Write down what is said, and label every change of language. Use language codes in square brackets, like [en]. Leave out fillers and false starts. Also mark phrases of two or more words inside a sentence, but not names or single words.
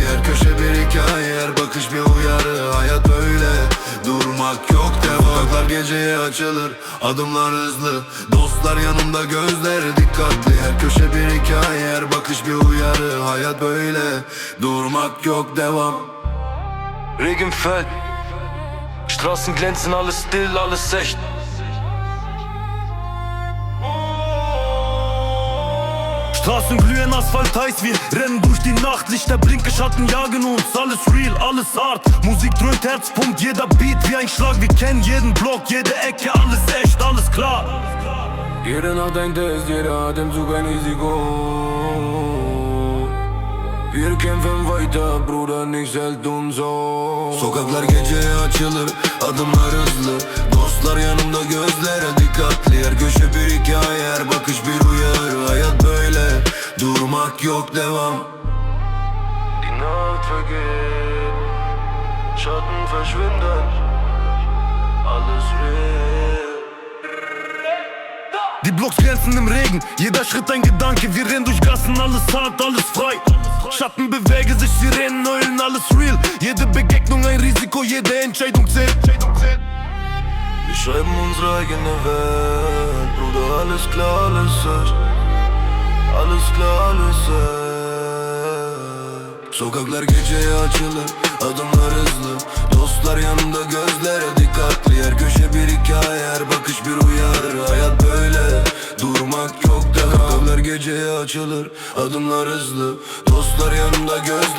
[tr] Her köşe bir hikaye, her bakış bir uyarı. Hayat böyle, durmak yok devam. Sokaklar geceye açılır, adımlar hızlı. Dostlar yanımda, gözleri dikkatli. Her köşe bir hikaye, her bakış bir uyarı. Hayat böyle, durmak yok devam. [de] Regen fällt, Straßen glänzen, alles still, alles echt. Straßen glühen, Asphalt heiß, wir rennen durch die Nacht. Lichter, Blinke, Schatten jagen uns, alles real, alles hart. Musik dröhnt, Herz pumpt, jeder Beat wie ein Schlag. Wir kennen jeden Block, jede Ecke, alles echt, alles klar. Jede Nacht ein Test, jeder Atemzug ein Risiko. Wir kämpfen weiter, Bruder, nichts hält uns auf. [tr] Sokaklar geceye açılır, adımlar hızlı. Dostlar yanımda, gözlere dikkatli. Her köşe bir hikaye, her bakış bir uyarı. Hayat böyle, durmak yok devam. [de] Die Nacht vergeht, Schatten verschwinden, alles real. Die Blocks glänzen im Regen, jeder Schritt ein Gedanke. Wir rennen durch Gassen, alles hart, alles frei. Schatten bewegen sich, Sirenen heulen, alles real. Jede Begegnung ein Risiko, jede Entscheidung zählt. Wir schreiben unsere eigene Welt, Bruder, alles klar, alles echt. Alles klar, alles echt. [tr] Sokaklar geceye açılır, adımlar hızlı. Dostlar yanımda, gözlere dikkatli. Her köşe bir hikaye, her bakış bir uyarı. Hayat böyle, durmak yok devam. Sokaklar geceye açılır, adımlar hızlı. Dostlar yanımda,